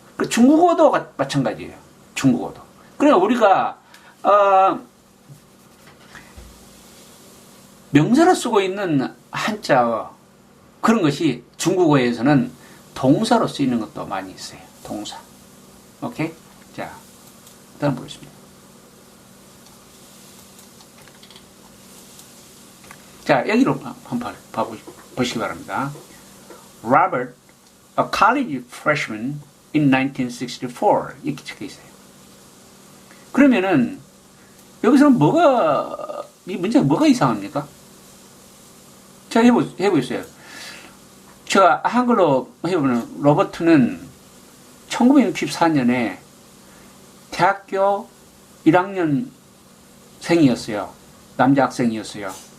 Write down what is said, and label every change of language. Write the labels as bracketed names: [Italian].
[Korean] 그 중국어도 마찬가지예요. 중국어도. 그러니까 우리가 명사로 쓰고 있는 한자어 그런 것이 중국어에서는 동사로 쓰이는 것도 많이 있어요. 동사. 오케이? 자, 다음 보겠습니다. 자, 여기로 한번 보시기 바랍니다. [English] Robert, a college freshman in 1964 [Korean] 이렇게 적혀 있어요. 그러면은 여기서는 이 문제가 뭐가 이상합니까? 자, 해보세요. 제가 한글로 해보면 로버트는 1964년에 대학교 1학년생이었어요. 남자 학생이었어요.